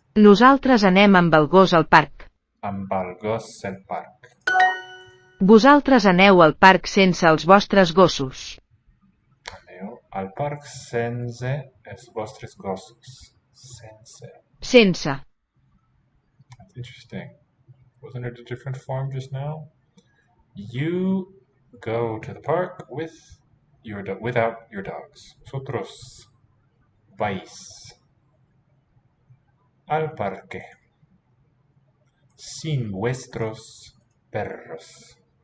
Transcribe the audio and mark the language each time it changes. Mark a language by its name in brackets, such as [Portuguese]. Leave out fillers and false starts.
[Catalan] Nosaltres anem amb el gos al parc. Amb el gos al parc. Vosaltres aneu al parc sense els vostres gossos. Aneu al parc sense els vostres gossos. Sense. Sense. [English] That's interesting. Wasn't it a different form just now? You go to the park with without your dogs. [Spanish] Vosotros vais al parque sin vuestros perros.